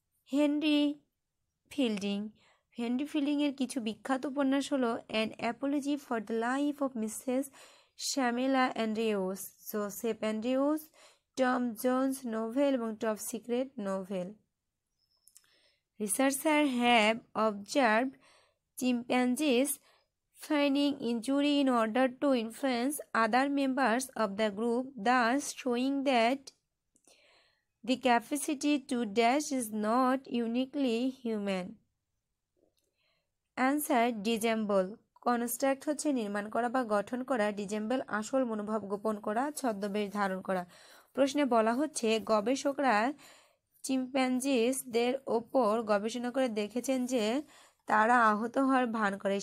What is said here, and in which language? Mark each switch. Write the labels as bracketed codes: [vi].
[bn] Henry fielding. Henry ফিল্ডিংয়ের কিছু বিখ্যাত উপন্যাস হলো an Apology for the life of Mrs শ্যামেলা Andrews, Joseph Andrews, Tom Jones novel এবং top secret novel. [en] Researchers have observed chimpanzees feigning injury in order to influence other members of the group, thus showing that the capacity to dash is not uniquely human. Answer: dissemble. [bn] Construct হচ্ছে নির্মাণ করা বা গঠন করা, ডিজেম্বল আসল মনোভাব গোপন করা, ছদ্মবেশ ধারণ করা। প্রশ্নে বলা হচ্ছে গবেষকরা চিম্প্যাঞ্জিসদের ওপর গবেষণা করে দেখেছেন যে তারা আহত হওয়ার ভান করে।